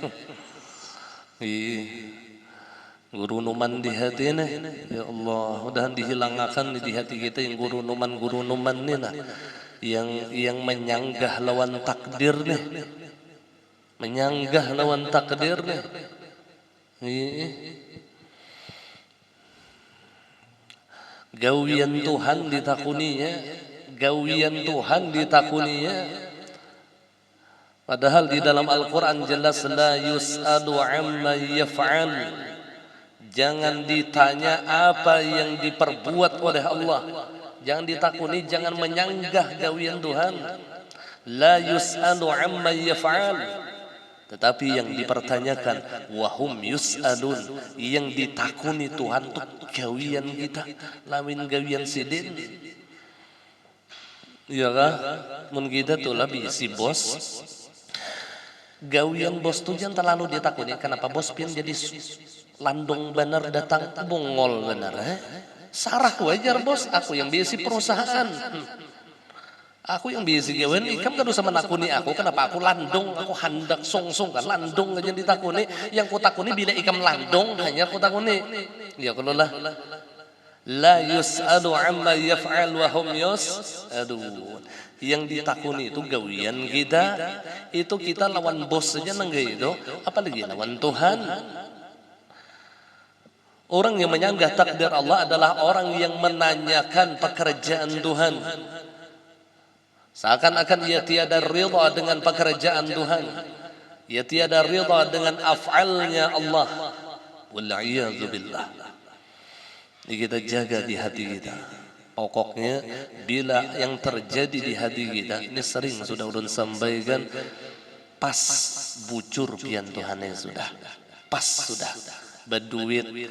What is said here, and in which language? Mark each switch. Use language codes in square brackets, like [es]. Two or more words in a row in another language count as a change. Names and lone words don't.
[bjn] Guru numan di hati ini, ya Allah, mudahan dihilangkan di hati kita yang guru numan ini nah, yang menyanggah lawan takdir nih, menyanggah lawan takdir nih. Gawian Tuhan ditakuninya, gawian Tuhan ditakuninya. Padahal di dalam Al-Quran jelas [ar] لا يسأل عما يفعل. [bjn] Jangan ditanya apa yang diperbuat oleh Allah. Jangan ditakuni, jangan menyanggah gawian Tuhan. [ar] لا يسأل عما يفعل. [bjn] Tetapi yang dipertanyakan [ar] وهم يسألون, [bjn] yang ditakuni Tuhan itu gawian kita, lamin gawian sidin. Iya kah? Mun kita tuh lebih si bos. Gawian bos tuh jangan terlalu ditakuni. Kenapa bos pian jadi landong benar datang bongol benar sarah wajar bos, aku yang biasa perusahaan, aku yang biasa gawen ikam kan usah menakuni aku, kenapa aku landong, aku handak song kan landong aja ditakuni, yang ku takuni bila ikam landong hanya ku takuni. Ya kalau lah [ar] لا يسأل عما يفعل وهم يسألون. [bjn] Yang ditakuni itu gawian kita, itu kita lawan bos saja nenggai itu, apalagi lawan Tuhan. Orang yang menyanggah takdir Allah adalah orang yang menanyakan pekerjaan Tuhan. Seakan-akan ia tiada ridha dengan pekerjaan Tuhan. Ia tiada ridha dengan af'alnya Allah. [ar] والعياذ بالله. [bjn] Ini kita jaga di hati kita. Pokoknya bila yang terjadi di hati kita, ini sering sudah ulun sampaikan, pas bucur pian Tuhan yang sudah. Pas sudah. Berduit kah?